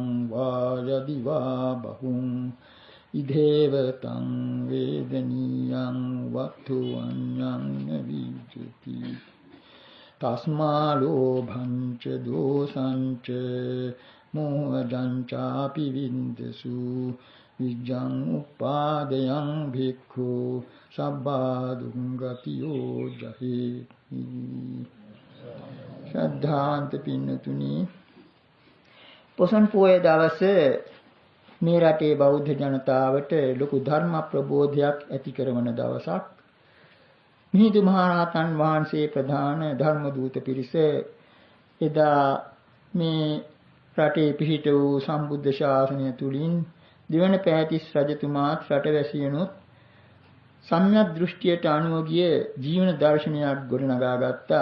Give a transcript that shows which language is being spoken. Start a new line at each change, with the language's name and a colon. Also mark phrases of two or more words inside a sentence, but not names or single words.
Pali: වායදි වා බහුං ඉදේවතං වේදනීයං වත්තු අඤ්ඤං විජ්ජති තස්මා ලෝභං ච දෝසං ච මෝහජං චාපි වින්දසු විජ්ජං උපාදයං භික්ඛු සබ්බා දුංගතියෝ ජහේති.
Sinhala: ශ්‍රද්ධාන්ත පින්නතුනි, පොසොන් පෝය දවසේ මේ රටේ බෞද්ධ ජනතාවට ලොකු ධර්ම ප්‍රබෝධයක් ඇති කරන දවසක්. මිහිඳු මහරහතන් වහන්සේ ප්‍රධාන ධර්ම දූත පිරිස එදා මේ රටේ පිහිට වූ සම්බුද්ධ ශාසනය තුලින් දිවන පෑතිස් රජතුමාත් රටවැසියනුත් සම්‍යක් දෘෂ්ටියට අනුව ගිය ජීවන දර්ශනයක් ගොඩනගා ගත්තා.